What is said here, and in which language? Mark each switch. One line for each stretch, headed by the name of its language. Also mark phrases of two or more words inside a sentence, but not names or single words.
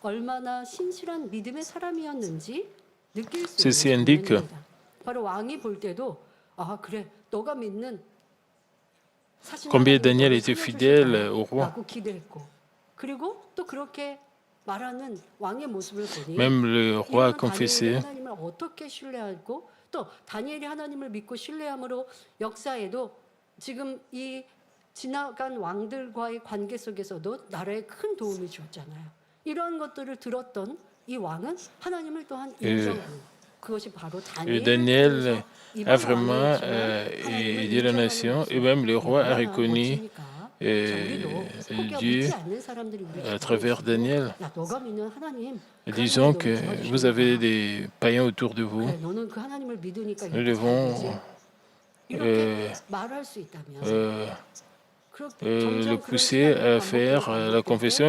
French: Ceci indique combien Daniel était fidèle au roi. Même le roi a confessé.
Korean: 지나간 왕들과의 관계 속에서도 나라에 큰 도움을 주었잖아요. 이러한 것들을 들었던 이 왕은 하나님을 또한 인정하고 그것이 바로
French: Daniel a vraiment aidé la nation et même le roi a reconnu Dieu à travers Daniel. Disons que vous avez des païens autour de vous. Nous devons le pousser à faire la confession.